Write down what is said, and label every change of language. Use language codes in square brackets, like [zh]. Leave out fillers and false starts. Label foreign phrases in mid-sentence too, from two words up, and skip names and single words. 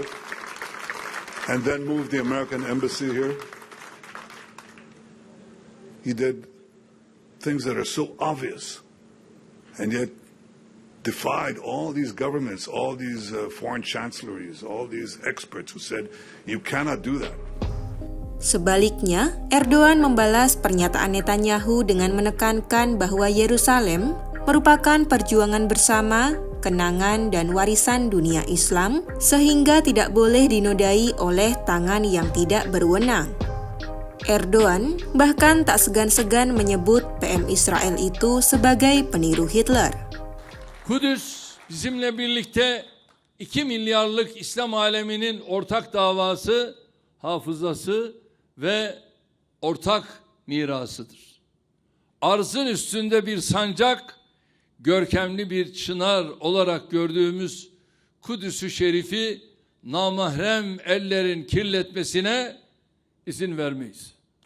[en] And then moved the American embassy here. He did things that are so obvious and yet defied all these governments, all these foreign chancelleries, all these experts who said, you cannot do that. [id] Sebaliknya, Erdogan membalas pernyataan Netanyahu dengan menekankan bahwa Yerusalem merupakan perjuangan bersama, kenangan dan warisan dunia Islam, sehingga tidak boleh dinodai oleh tangan yang tidak berwenang. Erdogan bahkan tak segan-segan menyebut PM Israel itu sebagai peniru Hitler. [tr] Kudüs bizimle birlikte 2 milyarlık İslam aleminin ortak davası, hafızası ve ortak mirasıdır. Arzın üstünde bir sancak, görkemli bir çınar olarak gördüğümüz Kudüs-ü Şerif'i namahrem ellerin kirletmesine izin vermeyiz.